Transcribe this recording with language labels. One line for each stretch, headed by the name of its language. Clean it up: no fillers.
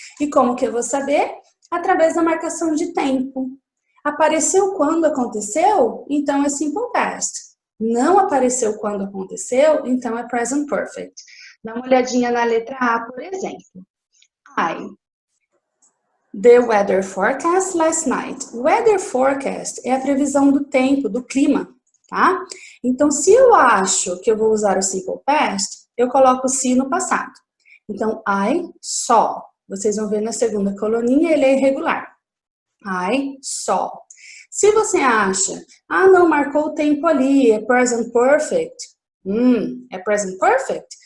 Portuguese: E como que eu vou saber? Através da marcação de tempo. Apareceu quando aconteceu? Então é Simple Past. Não apareceu quando aconteceu? Então é Present Perfect. Dá uma olhadinha na letra A, por exemplo.
English: The weather forecast last night.
Portuguese: Weather forecast é a previsão do tempo, do clima, tá? Então, se eu acho que eu vou usar o Simple Past, eu coloco o se no passado. Então,
English: I saw.
Portuguese: Vocês vão ver na segunda coluninha, ele é irregular.
English: I saw.
Portuguese: Se você acha, não marcou o tempo ali, é present perfect. É present perfect?